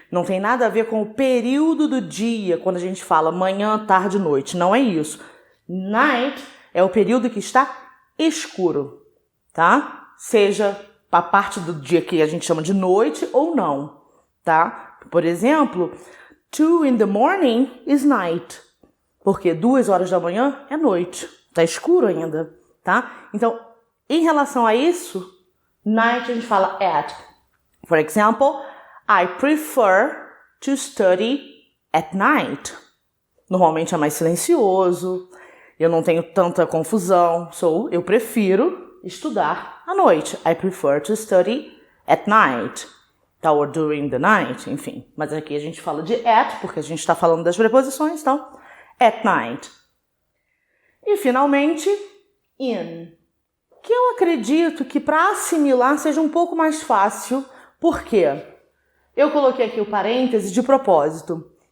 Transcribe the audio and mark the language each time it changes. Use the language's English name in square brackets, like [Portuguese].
[Portuguese] Não tem nada a ver com o período do dia, quando a gente fala manhã, tarde, noite. Não é isso. Night é o período que está escuro, tá? Seja a parte do dia que a gente chama de noite ou não, tá? [English] Por exemplo, 2 in the morning is night. [Portuguese] Porque 2 horas da manhã é noite. Tá escuro ainda, tá? Então, em relação a isso, night a gente fala at. [English] For example, I prefer to study at night. [Portuguese] Normalmente é mais silencioso, eu não tenho tanta confusão, so eu prefiro estudar à noite. [English] I prefer to study at night. Or during the night, [Portuguese] enfim. Mas aqui a gente fala de at, porque a gente está falando das preposições, então, at night. E, finalmente, in. Que eu acredito que para assimilar seja um pouco mais fácil, porque eu coloquei aqui o parêntese de propósito.